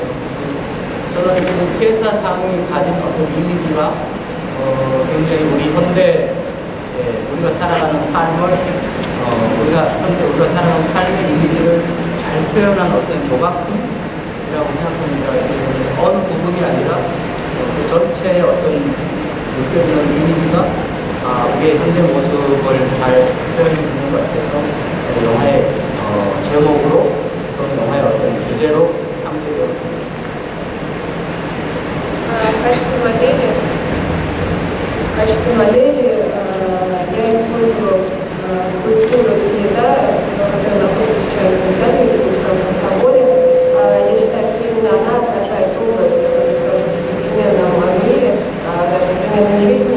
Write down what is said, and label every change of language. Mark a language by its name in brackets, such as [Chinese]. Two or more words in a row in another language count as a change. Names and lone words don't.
[Korean] 저는 그 피에타 상이 가진 어떤 이미지가 굉장히 우리 현대 우리가 살아가는 삶을 우리가 살아가는 삶의 이미지를 잘 표현한 어떤 조각품이라고 생각합니다. 어느 부분이 아니라 그 전체의 어떤 느껴지는 이미지가 우리의 현대 모습을 잘 표현해 주는 것 같아서 영화의 제목으로 또는 영화의 어떤 주제로 삼게 되었습니다. [Russian] В качестве модели я использовала скульптуру Пьета, которая находится сейчас в Италии, в Ватиканском соборе. Я считаю, что именно она отражает образ, который сложился в современном мире, даже в современной жизни.